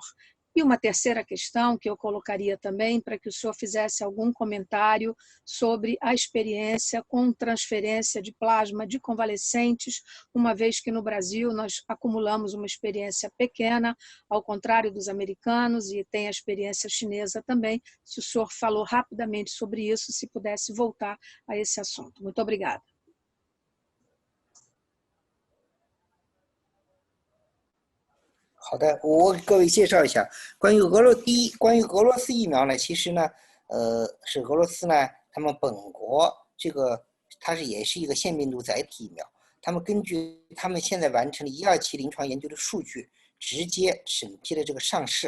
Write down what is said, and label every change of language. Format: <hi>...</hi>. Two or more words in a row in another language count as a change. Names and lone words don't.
<pt>E uma terceira questão que eu colocaria também, para que o senhor fizesse algum comentário sobre a experiência com transferência de plasma de convalescentes, uma vez que no Brasil nós acumulamos uma experiência pequena, ao contrário dos americanos, e tem a experiência chinesa também. Se o senhor falou rapidamente sobre isso, se pudesse voltar a esse assunto. Muito obrigada.</pt> <zh>好的，我给各位介绍一下关于俄罗斯疫苗呢，其实呢，是俄罗斯呢，他们本国这个它也是一个腺病毒载体疫苗，他们根据他们现在完成的1、2期临床研究的数据，直接审批了这个上市。</zh>